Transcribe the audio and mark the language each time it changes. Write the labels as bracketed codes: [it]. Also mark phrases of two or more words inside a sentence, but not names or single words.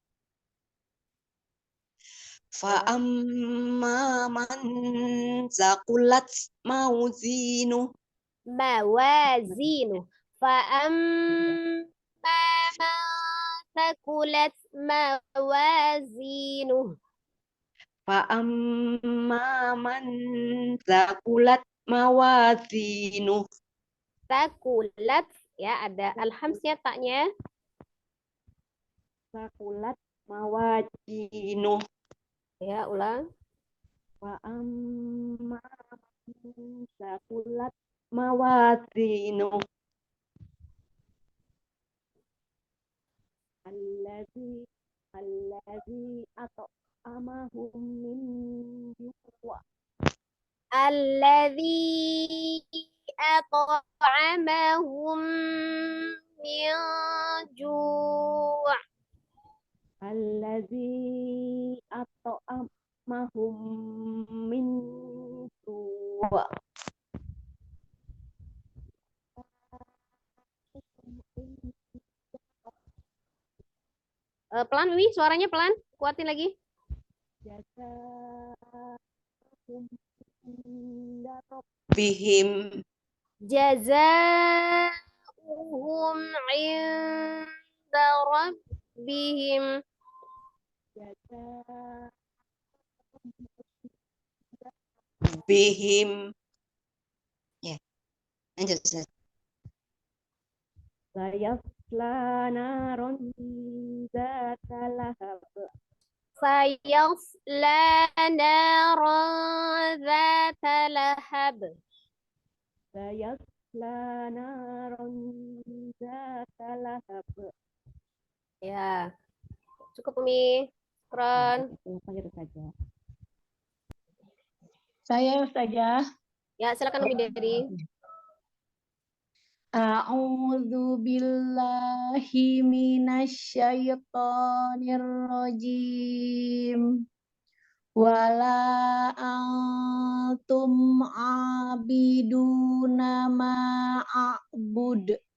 [ar] فأما من ثقلت موازينه. موازينه. فأما من ثقلت موازينه. فأما من ثقلت موازينه. ثقلت. [id] Ya, ada alhamsnya taknya. [ar] ثقلت موازينه. [id] Ya, ulang. [ar] فأما من ثقلت موازينه. الذي أطعمهم من جوع'. الذي أطعمهم من جوع' الذي أطعمهم من جوع'. [id] Pelan Wi, suaranya pelan. Kuatin lagi. [ar] جزاؤهم عند ربهم. جزاؤهم عند ربهم. بهم. [id] Ya, lanjut Ustaz. [ar] سيصلى نارا ذات لهب. سيصلى نارا ذات لهب. سيصلى نارا ذات لهب. [id] Ya, cukup Umi. Kron. Saya Ustazah. Ya, silakan Umi Dery. [ar] أعوذ بالله من الشيطان الرجيم. ولا أنتم عابدون ما أعبد.